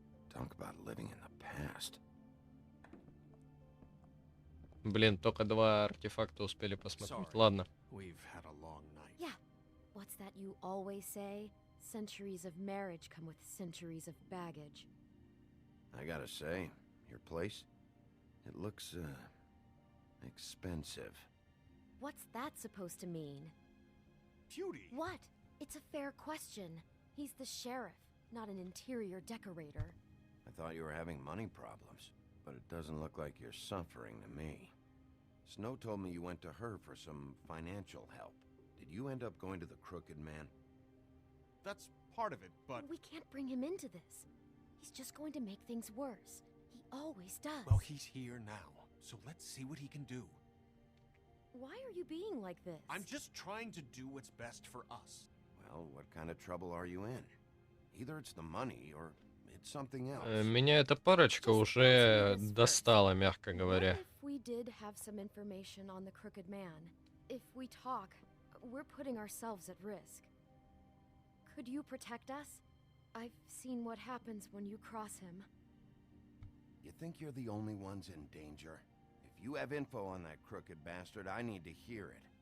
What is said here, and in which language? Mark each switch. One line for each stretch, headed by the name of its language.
English: Talk about living in the past.
Russian: Блин, только 2 артефакта успели посмотреть.
English: Sorry.
Russian: Ладно.
English: We've had a long night. Yeah. What's that you always say? Centuries of marriage come with centuries of baggage. I gotta say, your place, it looks, expensive. What's that supposed to mean? Beauty! What? It's a fair question. He's the sheriff, not an interior decorator. I thought you were having money problems, but it doesn't look like you're suffering to me. Snow told me you went to her for some financial help. Did you end up going to the Crooked Man? That's part of it, but... We can't bring him into this. He's just going to make things worse. He always does. Well, he's here now, so let's see what he can do. Why are you being like this? I'm just trying to do what's best for us. Well, what kind of trouble are you in? Either it's the money or it's something else.
Russian: Меня эта парочка уже достала, мягко говоря.
English: What if we did have some information on the Crooked Man? If we talk, we're putting ourselves at risk. Could you protect us? I've seen what happens when you cross him. You think you're the only ones in danger? If you have info on that crooked bastard, I need to hear it.